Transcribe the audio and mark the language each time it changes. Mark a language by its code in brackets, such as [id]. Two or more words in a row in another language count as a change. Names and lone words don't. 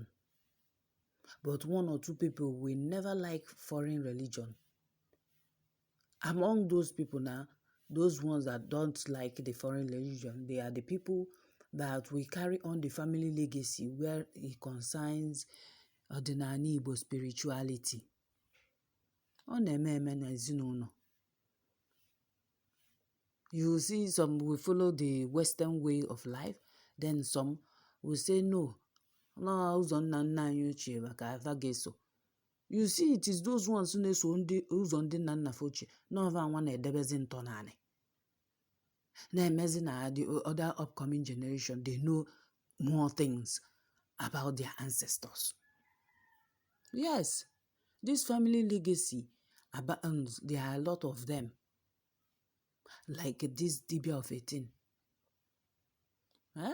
[en] But one or two people will never like foreign religion. Among those people now, those ones that don't like the foreign religion, they are the people that will carry on the family legacy where it concerns ordinary Igbo spirituality. [ig] Ọ na-eme eme na ezinụlọ. [en] You see some will follow the Western way of life, then some will say no, [ig] ụzọ nna nna anyị ochie maka afa ga-eso. [en] You see, it is those ones who [ig] na-eso ụzọ ndị nna nna fa ochie n'ọva nwa na-edebezi ntọnanị. Na-emezi na [en] the other upcoming generation, they know more things about their ancestors. Yes, this family legacy abounds. There are a lot of them. Like this Dibia of 18. Huh?